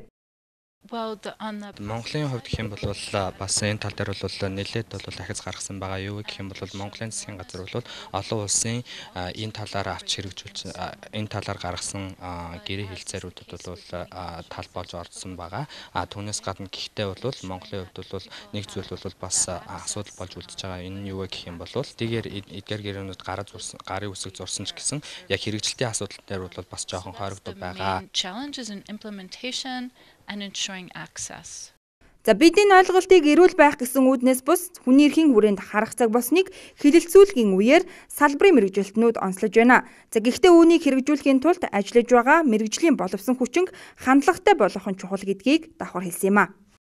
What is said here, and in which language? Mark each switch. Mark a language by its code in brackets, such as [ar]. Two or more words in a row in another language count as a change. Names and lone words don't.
[mn] Монголын хувьд гэх юм бол бас энэ тал дээр бол нэлээд ахиц гаргасан байгаа юу гэх юм бол Монголын засгийн газар бол олон улсын энэ талаар авч хэрэгжүүлж энэ талаар гаргасан гэрээ хэлцээрүүдэд бол тал болж орсон байгаа. Түүнээс гадна гэхдээ бол Монголын хувьд бол нэг зүйл бол бас асуудал болж үлдэж байгаа. Энэ нь юу вэ гэх юм бол тэгээр эдгээр гэрээнүүд гарын үсэг зурсан ч гэсэн яг хэрэгжилтийн асуудал дээр бол бас жоохон хоригддог байгаа. [en] And ensuring access. [mn] За бидний ойлголтыг эрүүл байх гэсэн үүднээс бус хүний эрхийн хүрээнд харах цаг болсныг хэлэлцүүлэхийн үеэр салбарын мэргэжилтнүүд онцлож байна. За гэхдээ үүнийг хэрэгжүүлэхийн тулд ажиллаж байгаа мэргэжлийн боловсон хүчинг хандлагатай болгох нь чухал гэдгийг давхар хэлсэн юм а.